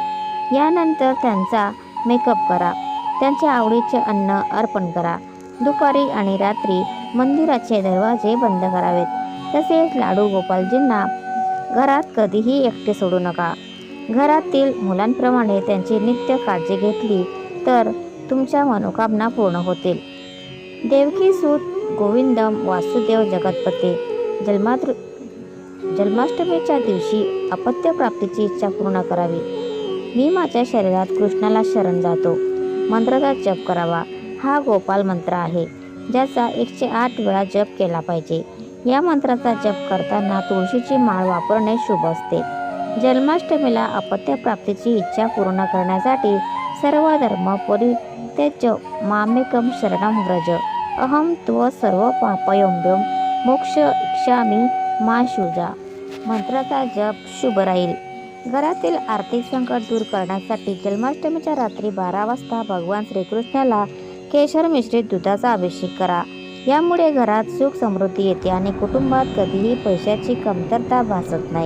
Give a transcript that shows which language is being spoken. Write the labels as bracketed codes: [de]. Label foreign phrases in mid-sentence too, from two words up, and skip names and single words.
[mr] यानंतर त्यांचा मेकअप करा. त्यांच्या आवडीचे अन्न अर्पण करा. दुपारी आणि रात्री मंदिराचे दरवाजे बंद करावेत. तसेच लाडू गोपालजींना घरात कधीही एकटे सोडू नका. घरातील मुलांप्रमाणे त्यांची नित्य काळजी घेतली तर तुमच्या मनोकामना पूर्ण होतील. [sa] देवकी सूत गोविंदम वासुदेव जगतपते. [mr] जन्माष्टमीच्या दिवशी अपत्य प्राप्तीची इच्छा पूर्ण करावी. मी माझ्या शरीरात कृष्णाला शरण जातो मंत्राचा जप करावा. हा गोपाल मंत्र आहे ज्याचा 108 वेळा जप केला पाहिजे. या मंत्राचा जप करताना तुळशीची माळ वापरणे शुभ असते. जन्माष्टमीला अपत्य प्राप्तीची इच्छा पूर्ण करण्यासाठी [sa] सर्व धर्म परित्यज्य मामेकम शरणं व्रज अहम त्व सर्व पापयोम्यम मोक्ष इच्छामि मा शुजा. [mr] मंत्राचा जप शुभ राहील. घरातील आर्थिक संकट दूर करण्यासाठी जन्माष्टमीच्या रात्री 12 वाजता भगवान श्रीकृष्णाला केशर मिश्रित दुधाचा अभिषेक करा. यामुळे घरात सुख समृद्धी येते आणि कुटुंबात कधीही पैशाची कमतरता भासत नाही.